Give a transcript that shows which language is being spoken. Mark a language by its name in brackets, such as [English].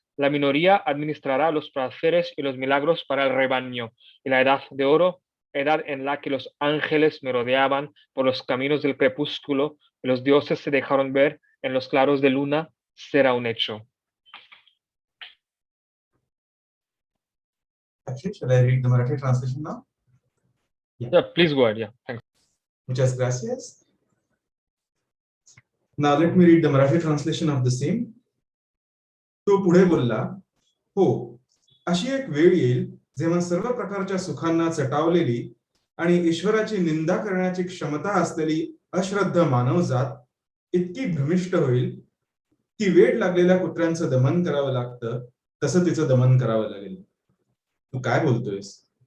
[Spanish] La minoría administrará los placeres y los milagros para el rebaño, y la edad de oro, edad en la que los ángeles merodeaban por los caminos del crepúsculo y los dioses se dejaron ver en los claros de luna, será un hecho. [English] Actually, shall I read the Marathi translation now? Yeah, please go ahead. Yeah, thanks. [Spanish] Muchas gracias. [English] Now let me read the Marathi translation of the same. [Marathi] तो पुढे बोलला, हो, अशी एक वेळ येईल जेव्हा सर्व प्रकारच्या सुखांना चटावलेली आणि ईश्वराची निंदा करण्याची क्षमता असलेली अश्रद्ध मानवजात इतकी भ्रमिष्ट होईल की वेड लागलेल्या कुत्र्यांचं दमन करावं लागतं तसं तिचं दमन करावं लागेल. तू काय बोलतोयस?